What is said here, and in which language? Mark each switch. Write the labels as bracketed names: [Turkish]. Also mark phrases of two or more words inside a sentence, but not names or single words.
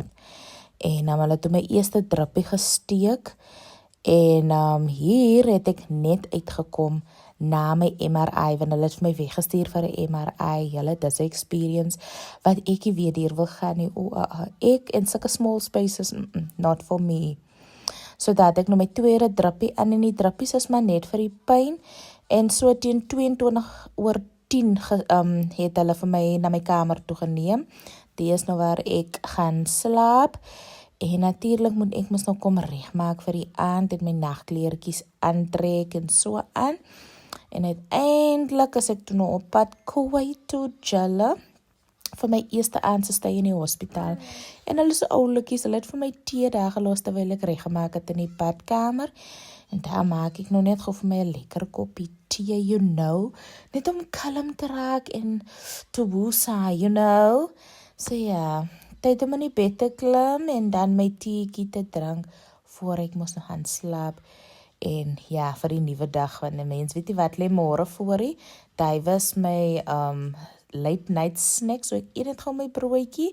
[Afrikaans] En hulle toe my eerste druppie gesteek en hier het ek net uitgekom na my MRI, want hulle het vir my weggestuur vir 'n MRI. Hulle, dis 'n experience wat ek nie weer deur wil gaan nie. Ek in sulke [English] small spaces, not for me. [Afrikaans] So dat ek nou my tweede druppie aan en die druppies is maar net vir die pyn. En so teen 22:10 het hulle vir my na my kamer toe geneem. Dit is nou waar ek gaan slaap. En natuurlik moet ek mos nou kom regmaak vir die aand en my nagkleertjies aantrek en so aan. En uiteindelik is ek toe nou op pad Kuwait toe, julle, vir my eerste aandse stay in die hospitaal. En hulle is oulikies, hulle het vir my tee daar gelos terwyl ek reggemaak het in die badkamer. En daar maak ek nou net gou vir my 'n lekker koppie tee, [English] you know, [Afrikaans] net om kalm te raak en te woesa, [English] you know. [Afrikaans] So ja, tyd om in die bed te klim en dan my teetjie te drink voor ek mos nog gaan slaap. En ja, vir die nuwe dag, want die mens weet nie wat lê môre voor nie. Daai was my [English] late night snack, [Afrikaans] so ek eet net gou my broodjie.